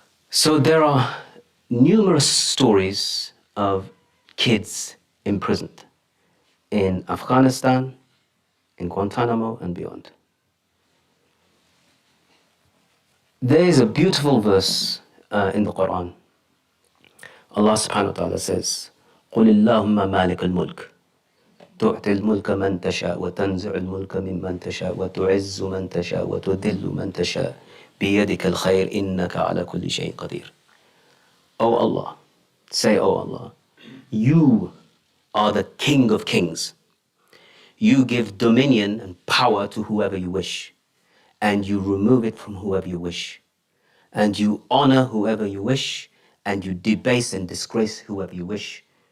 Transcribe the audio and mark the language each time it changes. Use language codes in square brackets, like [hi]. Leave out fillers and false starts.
[en] So there are numerous stories of kids imprisoned in Afghanistan, in Guantanamo, and beyond. There is a beautiful verse in the Quran. Allah subhanahu wa ta'ala says, [ar] قُلِ اللَّهُمَّ مَالِكَ الْمُلْكِ تُعْتِي الْمُلْكَ مَنْ تَشَاءُ وَتَنْزِعُ الْمُلْكَ مِمَّنْ تَشَاءُ وَتُعِزُّ مَنْ تَشَاءُ وَتُذِلُّ مَنْ تَشَاءُ بِيَدِكَ الْخَيْرُ إِنَّكَ عَلَى كُلِّ شَيْءٍ قَدِيرٌ. [en] O Allah, say, O Allah, you are the King of Kings. You give dominion and power to whoever you wish, and you remove it from whoever you wish. And you honor whoever you wish, and you debase and disgrace whoever you wish.